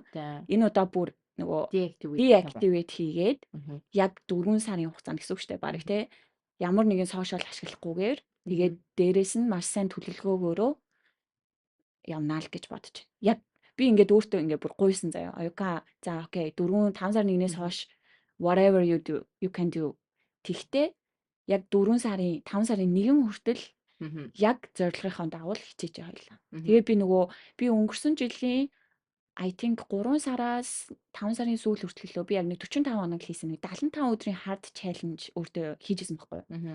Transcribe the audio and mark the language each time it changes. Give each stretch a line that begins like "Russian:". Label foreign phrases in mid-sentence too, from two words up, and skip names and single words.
Mongolian: Энэ удаа бүр нөгөө deactivate хийгээд яг 4 сарын хугацаанд гэсэн үг шүү дээ. Бараг те. Ямар нэгэн сошиал ашиглахгүйгээр тэгээд дээрэс нь маш сайн төлөвлөгөөгөөрөө явнаа л гэж бодож байна. Яг би ингээд өөртөө ингээд бүр гуйсан заяа. Оюука за окей 4 5 сарын 1-ээс хойш
English: whatever you do you can do.
Mongolian: Тэгтээ яг 4 сарын 5 сарын 1 хүртэл яг зорилгынхоо дагуу хичээж явлаа. Тэгээд би өнгөрсөн жилийн
English: I think
Mongolian: 3 сараас 5 сарын сүүл хүртэл би яг нэг 45 хоног хийсэн нэг 75 өдрийн
English: hard challenge
Mongolian: өөртөө хийжсэн байхгүй юу?